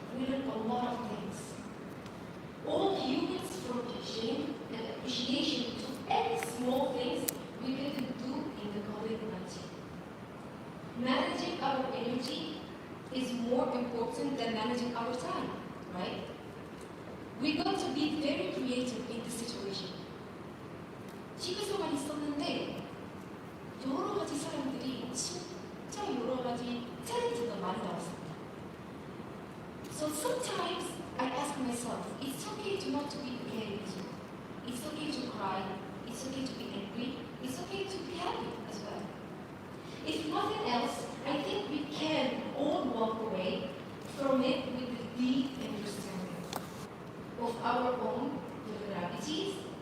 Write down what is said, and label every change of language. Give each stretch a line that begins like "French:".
English: We learned a lot of things. All humans from Beijing and appreciation to any small things we couldn't do in the COVID-19. Managing our energy is more important than managing our time, right? We got to be very creative in this situation.
Korean: 집에서만 있었는데 여러 가지 사람들이 진짜 여러 가지 탤런트가 많이 나왔습니다.
English: So sometimes I ask myself, it's okay to not to be okay with you. It's okay to cry. It's okay to be angry. It's okay to be happy as well. If nothing else, I think we can all walk away from it with a deep understanding of our own vulnerabilities.